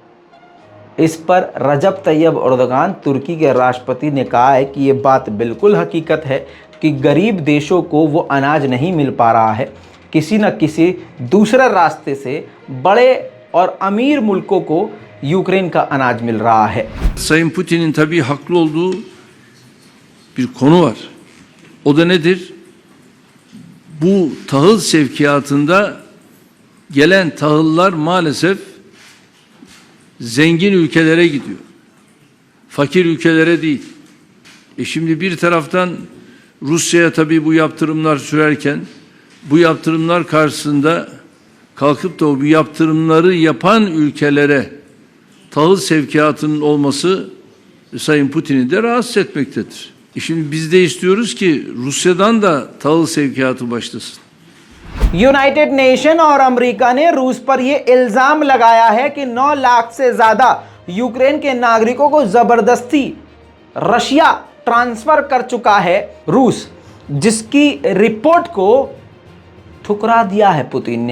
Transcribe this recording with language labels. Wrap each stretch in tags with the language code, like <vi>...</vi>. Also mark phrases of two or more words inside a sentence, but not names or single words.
<hi>इस पर रजब तैयब एर्दोगान, तुर्की के राष्ट्रपति, ने कहा है कि ये बात बिल्कुल हकीकत है कि गरीब देशों को वो अनाज नहीं मिल पा रहा है, किसी न किसी दूसरे रास्ते से बड़े और अमीर मुल्कों को यूक्रेन का अनाज मिल रहा है।</hi> <tr>Sayın Putin'in tabii haklı olduğu bir konu var. O da nedir? Bu tahıl sevkiyatında gelen tahıllar maalesef zengin ülkelere gidiyor. Fakir ülkelere değil. Şimdi bir taraftan Rusya'ya tabii bu yaptırımlar sürerken bu yaptırımlar karşısında kalkıp da bu yaptırımları yapan ülkelere tahıl sevkiyatının olması Sayın Putin'i de rahatsız etmektedir. Şimdi biz de istiyoruz ki Rusya'dan da tahıl sevkiyatı başlasın.</tr> <en>United Nation</en> <hi>और अमेरिका ने रूस पर यह इल्जाम लगाया है कि 9 लाख से ज्यादा यूक्रेन के नागरिकों को जबरदस्ती रशिया ट्रांसफर कर चुका है रूस, जिसकी रिपोर्ट को ठुकरा दिया है पुतिन ने।</hi>